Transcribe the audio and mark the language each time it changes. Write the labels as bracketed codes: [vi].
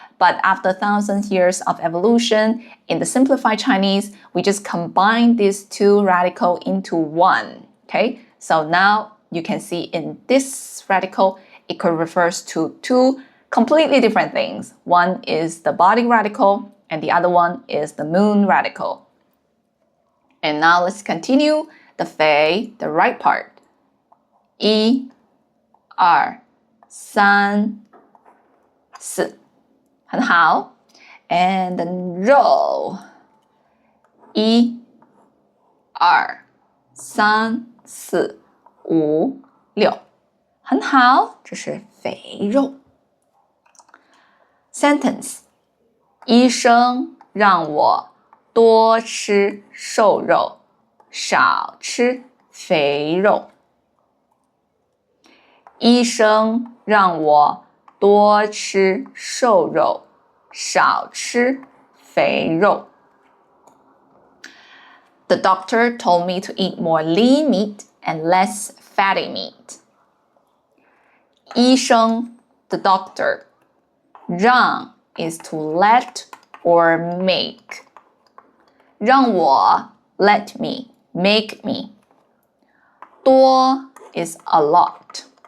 [en] But after thousands of years of evolution, in the simplified Chinese, we just combine these two radicals into one. Okay? So now you can see in this radical, it could refer to two completely different things. One is the body radical and the other one is the moon radical. And now let's continue the 肥, the right part. [zh] 一二三四很好 [en] and then [zh] 肉一二三四五六很好这是肥肉 Sentence 医生让我多吃瘦肉少吃肥肉医生让我多吃瘦肉少吃肥肉 [en] The doctor told me to eat more lean meat and less fatty meat. 医生 the doctor 让 is to let or make. 让我 let me, make me. 多 is a lot.